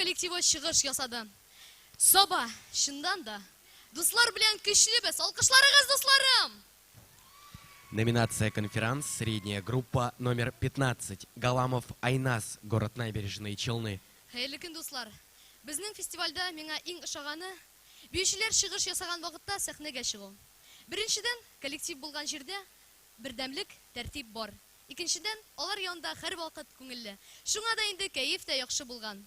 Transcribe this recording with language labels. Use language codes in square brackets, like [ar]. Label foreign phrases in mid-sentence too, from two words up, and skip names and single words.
[tt] коллективы чыгыш ясады. Саба, шындан да. Дуслар белән көчлебез. Алкышларыгыз, дусларым! [ru] Номинация «Конферанс», средняя группа, номер 15. Галамов Айнас, город Набережные Челны. [tt] Хәерле көн, дуслар. Безнең фестивальдә миңа иң ошаганы биючеләр чыгыш ясаган вакытта сәхнәгә чыгу. Беренчедән, коллектив булган җирдә бердәмлек, тәртип бар. Икенчедән, алар янында һәр вакыт күңелле. Шуңа да инде кәеф тә яхшы булган.